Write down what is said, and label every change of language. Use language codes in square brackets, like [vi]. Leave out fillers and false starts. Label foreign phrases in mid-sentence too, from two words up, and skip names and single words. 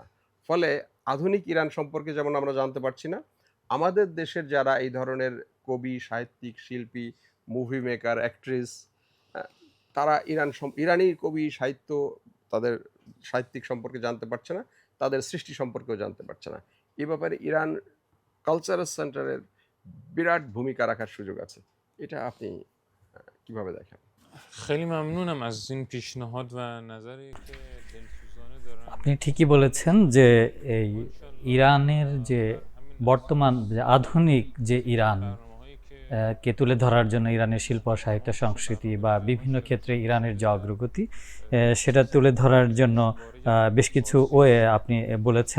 [bn] ফলে আধুনিক ইরান সম্পর্কে যেমন আমরা জানতে পারছি না, আমাদের দেশের যারা এই ধরনের কবি, সাহিত্যিক, শিল্পী, [en] movie maker, [bn] অ্যাক্ট্রেস, তারা ইরানি কবি, সাহিত্য, তাদের সাহিত্যিক সম্পর্কে জানতে পারছে না, তাদের সৃষ্টি সম্পর্কেও জানতে পারছে না। এ ব্যাপারে ইরান কালচারাল সেন্টারের বিরাট ভূমিকা রাখার সুযোগ আছে। এটা আপনি কিভাবে দেখেন? [fa] خیلی ممنونم از این پیشنهاد و نظری که دلسوزانه دارن. [bn] আপনি ঠিকই বলেছেন যে এই ইরানের যে বর্তমান যে আধুনিক যে ইরান কে তুলে ধরার জন্য ইরানের শিল্প, সাহিত্য, সংস্কৃতি বা বিভিন্ন ক্ষেত্রে ইরানের যে অগ্রগতি, সেটা তুলে ধরার জন্য বেশ কিছু ওয়ে আপনি বলেছেন।